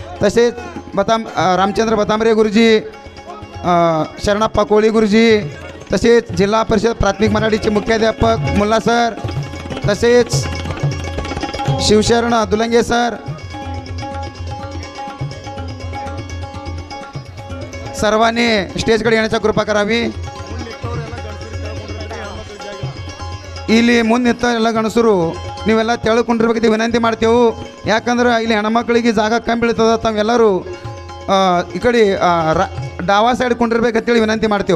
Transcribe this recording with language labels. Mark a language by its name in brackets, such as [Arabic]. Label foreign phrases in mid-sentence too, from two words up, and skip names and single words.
[Marathi] तसेच रामचंद्र बतांबरे गुरुजी, शरणाप्पा कोळी गुरुजी, तसेच जिल्हा परिषद प्राथमिक मराठीचे मुख्याध्यापक मुल्ला सर, तसेच शिवशरण दुलंगे सर, सर्वांनी स्टेजकडे येण्याची कृपा करावी. [Kannada] ಇಲ್ಲಿ ಮುಂದಿತ್ತ ಎಲ್ಲ ಗಣಸರು ನೀವೆಲ್ಲ ತೆಳ್ಕೊಂಡಿರ್ಬೇಕಂತ ವಿನಂತಿ ಮಾಡ್ತೇವೆ. ಯಾಕಂದ್ರೆ ಇಲ್ಲಿ ಹೆಣ್ಮಕ್ಳಿಗೆ ಜಾಗ ಕಮ್ಮಿ ಬೀಳ್ತದ, ತಾವೆಲ್ಲರೂ ಈ ಕಡೆ [Marathi] डावा साईड [Kannada] ಕೊಂಡಿರ್ಬೇಕಂತೇಳಿ विनंती ಮಾಡ್ತೇವೆ.